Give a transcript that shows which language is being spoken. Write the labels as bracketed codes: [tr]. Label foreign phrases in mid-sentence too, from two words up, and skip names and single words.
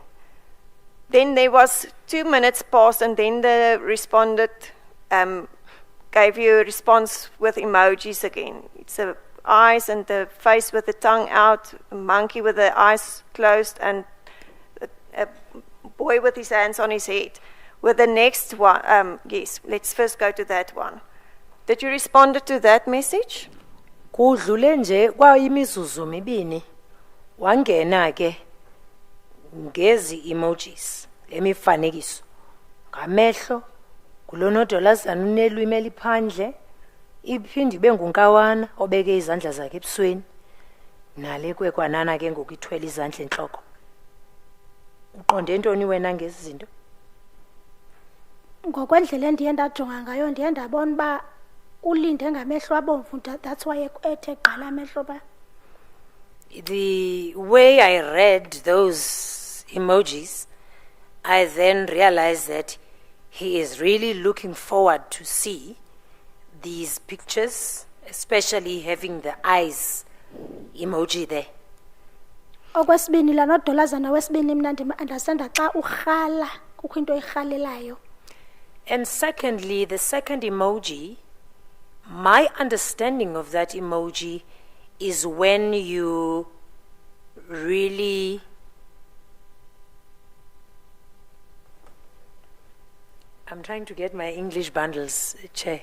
[en] Then there was 2 minutes past, and then the respondent gave you a response with emojis again. It's the eyes and the face with the tongue out, a monkey with the eyes closed, and a boy with his hands on his head. With the next one, yes, let's first go to that one. Did you respond to that message? [xh] Kudlule nje kwayimizuzu mibini wangena ke ngezi emojis emifanekiso ngamehlo kulonodolazana unelwimi eliphandle iphindi ibe ngunkawana obeke izandla zakhe ebusweni nale kwekwanana ke ngokithwela izandla enhloko. Uqonde ntoni wena ngezi zinto? Ngokwendlela endiye ndajonga ngayo ndiye ndabona uba ulinde ngamehlo abomvu, [en] that's why [xh] ethe gqala amehlo ba. [en] The way I read those emojis, I then realized that he is really looking forward to see these pictures, especially having the eyes emoji there. [xh] Okwesibini la nodolazana wesibini mna understanda xa urhala kukho into irhalelayo. [en] And secondly, the second emoji, my understanding of that emoji is when you really I'm trying to get my English bundles, Che.